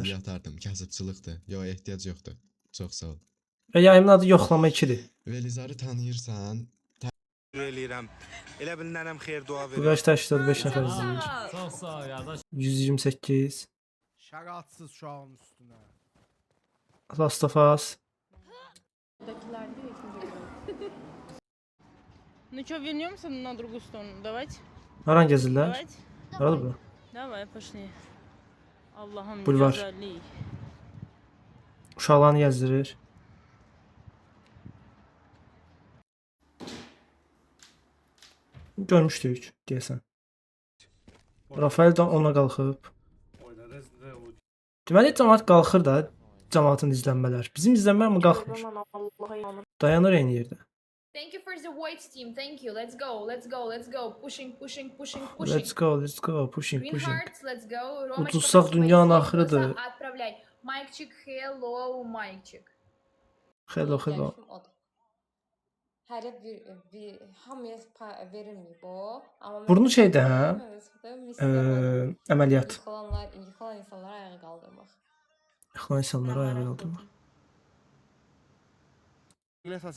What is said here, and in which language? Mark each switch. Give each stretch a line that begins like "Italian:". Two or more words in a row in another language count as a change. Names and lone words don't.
Azerbaijani: hədiyyə atardım, kasıbçılıqdır. Yox, ehtiyac yoxdur. Çox sağ ol. Və yayımın adı yoxlama 2-dir. Velizarı tanıyırsan, Eləyirəm. Elə bil nənəm xeyir dua Bu qaçda 85 nəfər izləyir. Çox sağ ol qardaş. 128. Şəratsız uşağın üstünə. Last of Us.
Russian: Ну что, вернемся на другую сторону? Давайте.
Azerbaijani: Haran gəzirlər?
Russian: Давайте.
Azerbaijani: Haradır bura?
Russian: Давай, пошли.
Azerbaijani: Allah'ım Bulvar. güzelliği. Uşaqlarını gəzdirir. Görmüşdük deyəsən. Rafael də ona qalxıb. Deməli cəmaət qalxır da, cəmaatın izlənmələr. Bizim izlənmələr mi qalxmır? Dayanır eyni yerdə.
English: Thank you for the white team. Thank you. Let's go. Let's go. Let's go. Pushing, pushing, pushing, pushing. Let's go, let's go, pushing, Green pushing. hearts, let's go. Romachka,
Azerbaijani: Ucuzsaq
English: let's
Azerbaijani: dünyanın
English: go.
Azerbaijani: axırıdır.
Russian: Отправляй. Майкчик, hello, Майкчик.
English: Hello, hello.
Azerbaijani: Hər bir hamıya verilmir bu. Amma Burnu şeydə, hə? Əməliyyat. Yıxılan insanları ayağa qaldırmaq. Yıxılan insanları ayağa qaldırmaq. Siz